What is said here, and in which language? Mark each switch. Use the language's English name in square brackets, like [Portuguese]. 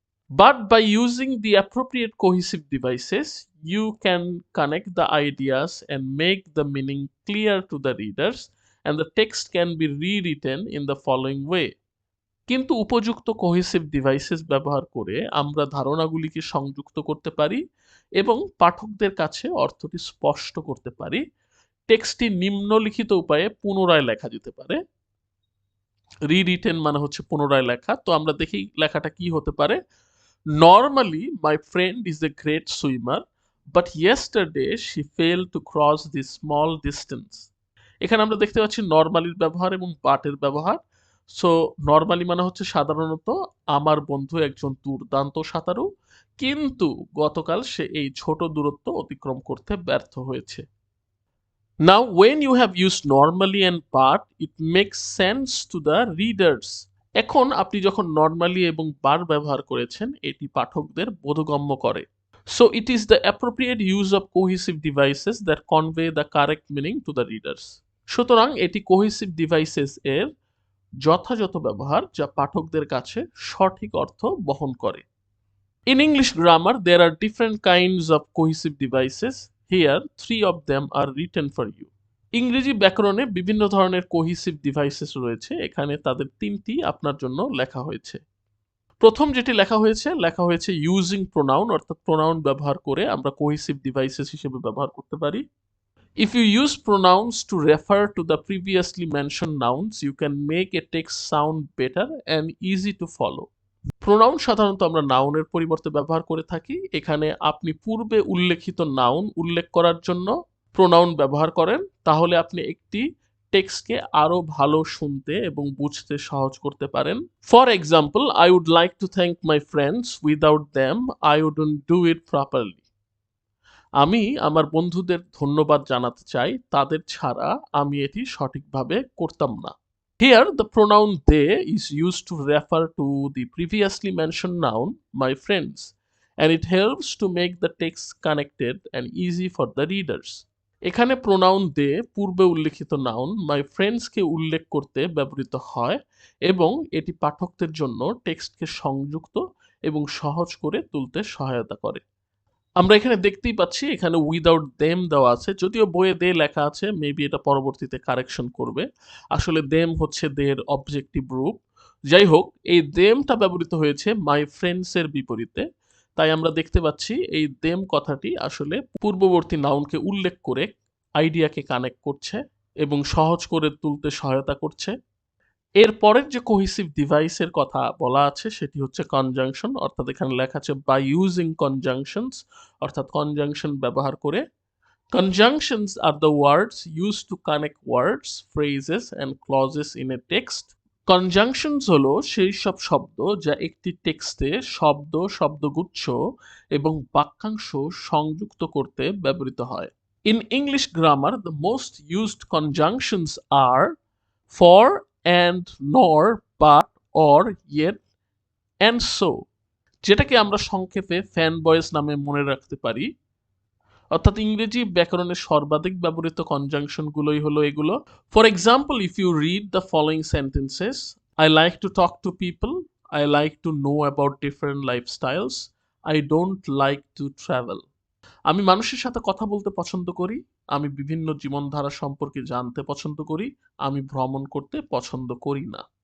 [English] But by using the appropriate cohesive devices, you can connect the ideas and make the meaning clear to the readers, and the text can be rewritten in the following way. [Bangla] কিন্তু উপযুক্ত cohesive devices ব্যবহার করে আমরা ধারণাগুলিকে সংযুক্ত করতে পারি এবং পাঠকদের কাছে অর্থটি স্পষ্ট করতে পারি। টেক্সটটি নিম্নলিখিত উপায়ে পুনরায় লেখা যেতে পারে। রিরিটেন মানে হচ্ছে পুনরায় লেখা। তো আমরা দেখি লেখাটা কি হতে পারে। [English] Normally, my friend is a great swimmer, but yesterday she failed to cross this small distance. [Bangla] এখানে আমরা দেখতে পাচ্ছি নরমালির ব্যবহার এবং বাটের ব্যবহার। সো নরমালি মানে হচ্ছে সাধারণত আমার বন্ধু একজন দুর্দান্ত সাঁতারু, কিন্তু গতকাল সে এই ছোট দূরত্ব অতিক্রম করতে ব্যর্থ হয়েছে। [English] Now, when you have used normally and but, it makes sense to the readers. [Bangla] এখন আপনি যখন নরমালি এবং বার ব্যবহার করেছেন এটি পাঠকদের বোধগম্য করে। [English] So it is the appropriate use of cohesive devices that convey the correct meaning to the readers. [Bangla] সুতরাং এটি কোহেসিভ ডিভাইসেস এর যথাযথ ব্যবহার যা পাঠকদের কাছে সঠিক অর্থ বহন করে। [English] In English grammar, there are different kinds of cohesive devices. Here, three of them are written for you. [Bangla] ইংরেজি ব্যাকরণে বিভিন্ন ধরনের কোহিসিভ ডিভাইসেস রয়েছে, এখানে তাদের তিনটি আপনার জন্য লেখা হয়েছে। প্রথম যেটি লেখা হয়েছে [English] using pronoun, [Bangla] অর্থাৎ প্রোনাউন ব্যবহার করে আমরা কোহিসিভ ডিভাইসেস হিসেবে ব্যবহার করতে পারি। [English] If you use pronouns to refer to the previously mentioned nouns, you can make a text sound better and easy to follow. [Bangla] Pronoun সাধারণত আমরা নাউনের পরিবর্তে ব্যবহার করে থাকি। এখানে আপনি পূর্বে উল্লেখিত নাউন উল্লেখ করার জন্য প্রোনাউন ব্যবহার করেন, তাহলে আপনি একটি টেক্সটকে আরো ভালো শুনতে এবং বুঝতে সহজ করতে পারেন। [English] For example, I would like to thank my friends, without them I wouldn't do it properly. [Bangla] আমি আমার বন্ধুদের ধন্যবাদ জানাতে চাই, তাদের ছাড়া আমি এটি সঠিকভাবে করতাম না। [English] Here, the pronoun they is used to refer to the previously mentioned noun, my friends, and it helps to make the text connected and easy for the readers. [Bangla] এখানে প্রোনাউন দে পূর্বে উল্লেখিত নাউন মাই ফ্রেন্ডসকে উল্লেখ করতে ব্যবহৃত হয় এবং এটি পাঠকদের জন্য টেক্সটকে সংযুক্ত এবং সহজ করে তুলতে সহায়তা করে। আমরা এখানে দেখতেই পাচ্ছি এখানে [English] without them [Bangla] দেওয়া আছে, যদিও বইয়ে দে লেখা আছে, মেবি এটা পরবর্তীতে কারেকশন করবে। আসলে দেম হচ্ছে দের অবজেক্টিভ রূপ। যাই হোক, এই দেমটা ব্যবহৃত হয়েছে মাই ফ্রেন্ডস এর বিপরীতে, তাই আমরা দেখতে পাচ্ছি এই দেম কথাটি আসলে পূর্ববর্তী নাউনকে উল্লেখ করে আইডিয়াকে কানেক্ট করছে এবং সহজ করে তুলতে সহায়তা করছে। এর পরের যে কোহেসিভ ডিভাইসের কথা বলা আছে সেটি হচ্ছে কনজাংশন, অর্থাৎ এখানে লেখা আছে [English] by using conjunctions, [Bangla] অর্থাৎ কনজাংশন ব্যবহার করে। [English] Conjunctions are the words used to connect words, phrases and clauses in a text. [Bangla] Conjunctions হলো সেই সব শব্দ যা একটি টেক্সটে শব্দ, শব্দগুচ্ছ এবং বাক্যাংশ সংযুক্ত করতে ব্যবহৃত হয়। [English] In English grammar, the most used conjunctions are for, and, nor, but, or, yet, and so, [Bangla] যেটাকে আমরা সংক্ষেপে ফ্যান বয়েস নামে মনে রাখতে পারি। অর্থাৎ ইংরেজি ব্যাকরণের সর্বাধিক ব্যবহৃত কনজাংশন গুলোই হলো এগুলো। [English] For example, if you read the following sentences, I like to talk to people, I like to know about different lifestyles, I don't like to travel. [Bangla] আমি মানুষের সাথে কথা বলতে পছন্দ করি, আমি বিভিন্ন জীবনধারা সম্পর্কে জানতে পছন্দ করি, আমি ভ্রমণ করতে পছন্দ করি না।